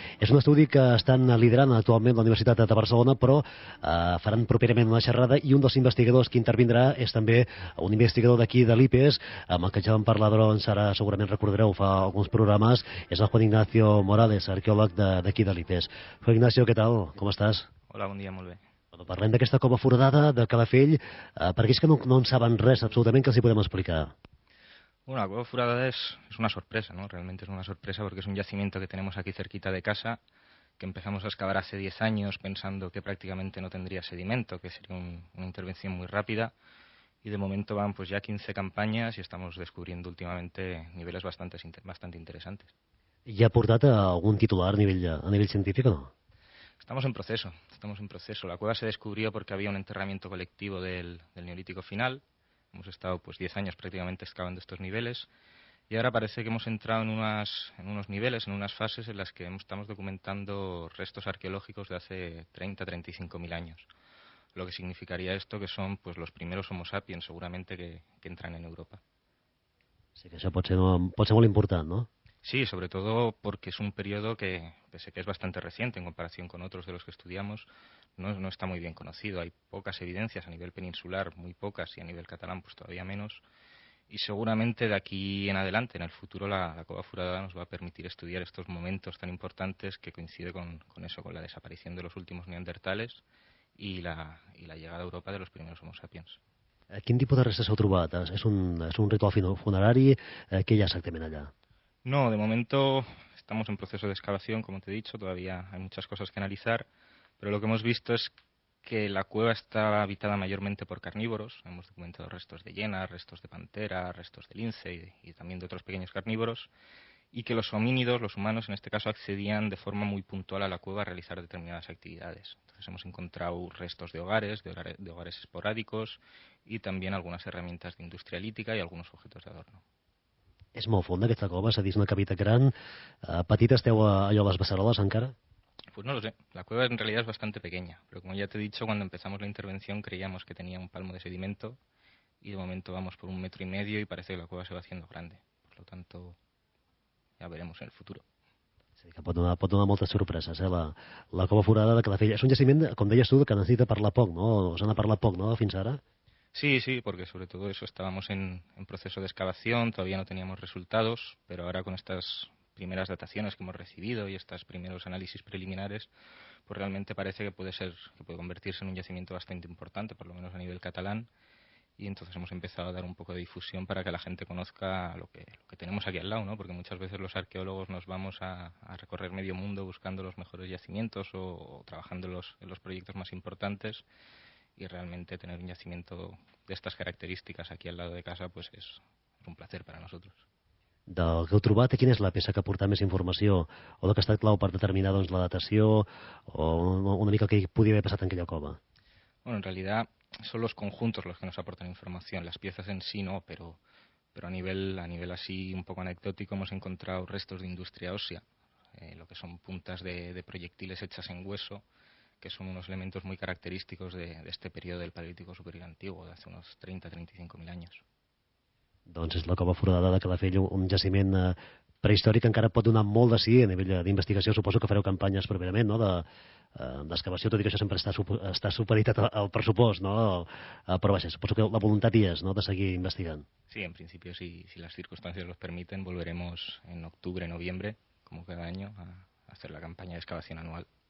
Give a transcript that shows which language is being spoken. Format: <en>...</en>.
<ca>És un estudi que estan liderant actualment la Universitat de Barcelona, però faran properament una xerrada i un dels investigadors que intervindrà és també un investigador d'aquí de l'IPES, amb el que ja vam parlar, doncs ara segurament recordareu fa alguns programes, és el Juan Ignacio Morales, arqueòleg d'aquí de l'IPES. Juan Ignacio, què tal? Com estàs? Hola, bon dia, molt bé. Parlem d'aquesta Cova Foradada de Calafell, per aquells que no en saben res absolutament, que els hi podem explicar.</ca> <es>Bueno, la Cueva Foradada es una sorpresa, ¿no? Realmente es una sorpresa porque es un yacimiento que tenemos aquí cerquita de casa, que empezamos a excavar hace 10 años pensando que prácticamente no tendría sedimento, que sería una intervención muy rápida, y de momento van pues ya 15 campañas y estamos descubriendo últimamente niveles bastante interesantes.</es> <ca>I ha portat algun titular a nivell científic o no?</ca> <es>Estamos en proceso. La cueva se descubrió porque había un enterramiento colectivo del Neolítico final. Hemos estado pues 10 años prácticamente excavando estos niveles y ahora parece que hemos entrado en unos niveles, en unas fases en las que estamos documentando restos arqueológicos de hace 30-35 mil años. Lo que significaría esto que son pues los primeros Homo sapiens seguramente que entran en Europa.</es> <ca>Sí, que això pot ser molt important, no?</ca> <es>Sí, sobre todo porque es un periodo que, pese que es bastante reciente en comparación con otros de los que estudiamos, no está muy bien conocido. Hay pocas evidencias a nivel peninsular, muy pocas, y a nivel catalán pues todavía menos. Y seguramente de aquí en adelante, en el futuro, la Cova Foradada nos va a permitir estudiar estos momentos tan importantes que coincide con la desaparición de los últimos neandertales y la llegada a Europa de los primeros Homo sapiens.</es> <ca>Quin tipus de restes heu trobat? És un ritual funerari? Què hi ha exactament allà?</ca> <es>No, de momento estamos en proceso de excavación, como te he dicho, todavía hay muchas cosas que analizar, pero lo que hemos visto es que la cueva está habitada mayormente por carnívoros. Hemos documentado restos de hiena, restos de pantera, restos de lince y también de otros pequeños carnívoros, y que los homínidos, los humanos en este caso, accedían de forma muy puntual a la cueva a realizar determinadas actividades. Entonces hemos encontrado restos de hogares esporádicos y también algunas herramientas de industria lítica y algunos objetos de adorno.</es> <ca>És molt fonda aquesta cova, és a dir, és una cavitat gran. Petita esteu allò a les beceroles encara?</ca> <es>Pues no lo sé, la cueva en realidad es bastante pequeña, pero como ya te he dicho, cuando empezamos la intervención creíamos que tenía un palmo de sedimento y de momento vamos por 1,5 metros y parece que la cueva se va haciendo grande. Por lo tanto, ya veremos en el futuro.</es> <ca>Sí, que pot donar moltes sorpreses, la Cova Foradada de Calafell. És un jaciment, com deies tu, que necessita parlar poc, no? Se n'ha parlat poc, no?, fins ara.</ca> <es>Sí, porque sobre todo eso estábamos en proceso de excavación, todavía no teníamos resultados, pero ahora con estas primeras dataciones que hemos recibido y estos primeros análisis preliminares, pues realmente parece que puede convertirse en un yacimiento bastante importante, por lo menos a nivel catalán, y entonces hemos empezado a dar un poco de difusión para que la gente conozca lo que tenemos aquí al lado, ¿no? Porque muchas veces los arqueólogos nos vamos a recorrer medio mundo buscando los mejores yacimientos o trabajando en los proyectos más importantes, y realmente tener un yacimiento de estas características aquí al lado de casa pues es un placer para nosotros.</es> <ca>Del que heu trobat, quina és la peça que ha portat més informació o el que ha estat clau per determinar doncs, la datació o una mica el que podia haver passat en aquella cova?</ca> <es>Bueno, en realidad son los conjuntos los que nos aportan información, las piezas en sí no, pero a nivel así un poco anecdótico hemos encontrado restos de industria ósea, lo que son puntas de proyectiles hechas en hueso, que son unos elementos muy característicos de este periodo del Paleolítico Superior Antiguo, de hace unos 30-35 mil años.</es> <ca>Doncs és la Cova Foradada de Calafell, un jaciment prehistòric que encara pot donar molt de sí a nivell d'investigació. Suposo que fareu campanyes properament, no?, d'excavació, tot i que això sempre està supeditat al pressupost, no? Però vaja, suposo que la voluntat hi és, no?, de seguir investigant.</ca> <es>Sí, en principio, si las circunstancias los permiten, volveremos en octubre, noviembre, como cada año, a hacer la campaña de excavación anual.</es>